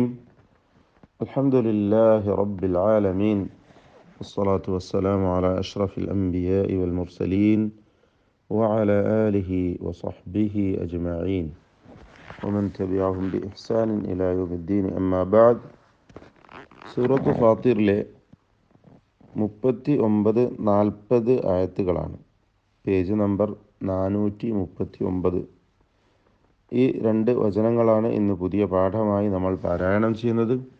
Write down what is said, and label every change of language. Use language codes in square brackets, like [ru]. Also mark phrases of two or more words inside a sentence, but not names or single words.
[ar] الحمد لله رب العالمين، والصلاة والسلام على أشرف الأنبياء والمرسلين وعلى آله وصحبه أجمعين ومن تبعهم بإحسان إلى يوم الدين. أما بعد. [ml] സൂറത്ത് ഫാത്തിറിലെ 39-40 ആയത്തുകളാണ്. പേജ് നമ്പർ 439. ഈ രണ്ട് വചനങ്ങളാണ് ഇന്ന് പുതിയ പാഠമായി നമ്മൾ പാരായണം ചെയ്യുന്നത്.